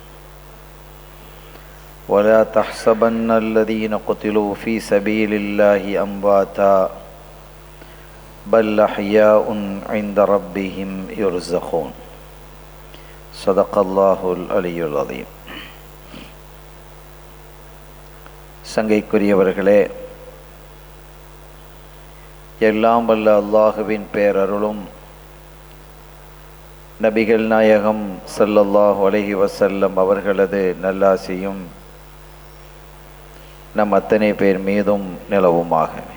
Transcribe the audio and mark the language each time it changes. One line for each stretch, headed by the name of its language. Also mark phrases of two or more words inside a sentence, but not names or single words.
Arabic: ولا تحسبن الذين قتلوا في سبيل الله أمواتا بل أحياء عند ربهم يرزقون. صدق الله العلي العظيم.
Tamil: சங்கைக்குரியவர்களே, எல்லாம் வல்ல அல்லாஹுவின் பேரருளும் நபிகள் நாயகம்
Arabic: صلى الله عليه وسلم
Tamil: அவர்களது நல்லாசியும் நம் அத்தனை பேர் மீதும் நிலவுமாக.